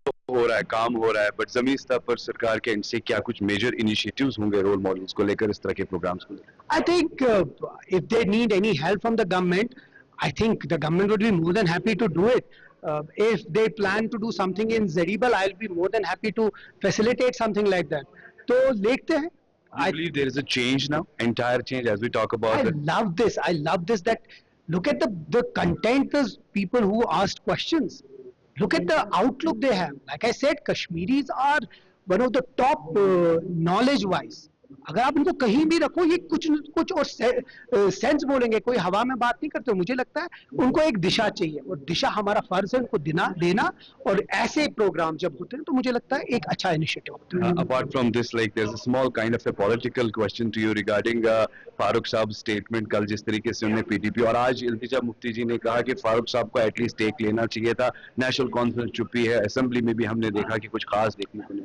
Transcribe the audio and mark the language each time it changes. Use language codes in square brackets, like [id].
[ur] ہو رہا ہے، کام ہو رہا ہے، بٹ زمین سطح پر سرکار کے ان سے کیا کچھ میجر انیشیٹیوز ہوں گے رول ماڈلز کو لے کر، اس طرح کے پروگرامز کو لے کر؟ [en] I think if they need any help from the government, I think the government would be more than happy to do it. If they plan to do something in Zaribal, I'll be more than happy to facilitate something like that. [ur] تو دیکھتے ہیں۔ [en] I believe there is a change now, entire change as we talk about I it. love this that look at the content, the people who asked questions. Look at the outlook they have. Like I said, Kashmiris are one of the top knowledge wise. [ur] اگر آپ ان کو کہیں بھی رکھو یہ کچھ اور sense بولیں گے، کوئی ہوا میں بات نہیں کرتے۔ مجھے لگتا ہے ان کو ایک دشا چاہیے اور دشا ہمارا فرض ہے ان کو دینا، اور ایسے پروگرام جب ہوتے ہیں تو مجھے لگتا ہے ایک اچھا انیشیٹو ہوتا ہے۔ [en] Apart from this, like there's a small kind of a political question to you regarding [ur] فاروق صاحب اسٹیٹمنٹ کل جس طریقے سے انہوں نے پی ٹی پی اور آج التجا مفتی جی نے کہا کہ فاروق صاحب کو ایٹ لیسٹ ایک لینا چاہیے تھا، نیشنل کانفرنس چپی ہے، اسمبلی میں بھی ہم نے دیکھا کہ کچھ خاص دیکھنے کو نہیں۔